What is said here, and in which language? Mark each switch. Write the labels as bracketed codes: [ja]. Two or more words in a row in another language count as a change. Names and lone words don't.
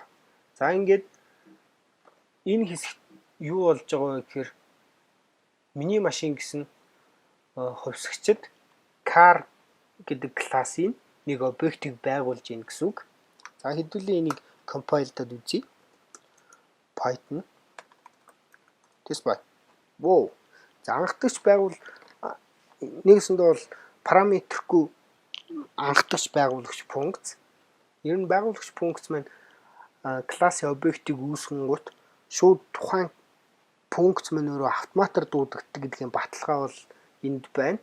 [mn] За ингээд энэ хэсэгт юу болж байгаа вэ гэхээр миний машин гэсэн хувьсгчид car гэдэг классын нэг объектыг байгуулж ийн гэсэн үг. За хэдүүлээ энийг компайлдаад үзье. [en] Python test by. Wow. [mn] За анхдагч нэгсэндээ бол параметргүй анхдагч байгуулагч функц. Ер нь байгуулагч функц маань классын объектыг үүсгэнгүүт шууд тухайн функц маань өөрөө автоматар дуудагддаг гэдгийн баталгаа бол энд байна.